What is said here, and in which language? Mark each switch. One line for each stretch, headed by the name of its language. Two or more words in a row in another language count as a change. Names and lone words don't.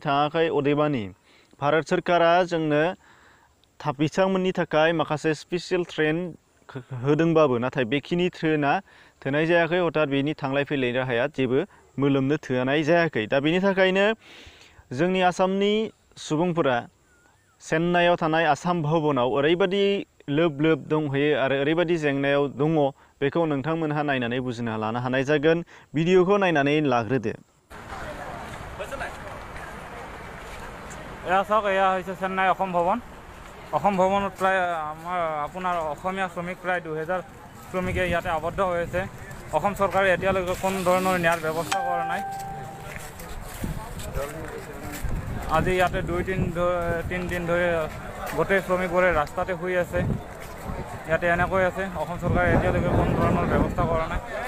Bodo: थाङाखै अदेबानि भारत सरकारा जोंनो बिथांमोननि थाखाय माखासे
English: special train
Bodo: होदोंबाबो नाथाय बेखिनि ट्रेना थोनाय जायाखै अर्थात बेनि थांलाय फैलाय राहाया जेबो मोलोमनो थोनाय जायाखै दा बेनि थाखायनो जोंनि आसामनि सुबुंफोरा चेन्नाइआव थानाय आसाम भवनाव ओरैबायदि लोब लोब दंहैयो आरो ओरैबायदि जेंनायाव दङ बेखौ नोंथांमोनहा नायनानै बुजिना लानो हानाय जागोन भिडिअखौ नायनानै लाग्रोदो
Assamese: এয়া চাওক এয়া হৈছে চেন্নাই অসম ভৱনত প্ৰায় আমাৰ আপোনাৰ অসমীয়া শ্ৰমিক প্ৰায় 2000 শ্ৰমিকে ইয়াতে আবদ্ধ হৈ আছে অসম চৰকাৰে এতিয়ালৈকে কোনো ধৰণৰ ন্যায় ব্যৱস্থা কৰা নাই আজি ইয়াতে 2-3 দিন ধৰি গোটেই শ্ৰমিকবোৰে ৰাস্তাতে শুই আছে ইয়াতে এনেকৈ আছে অসম চৰকাৰে এতিয়ালৈকে কোনো ধৰণৰ ব্যৱস্থা কৰা নাই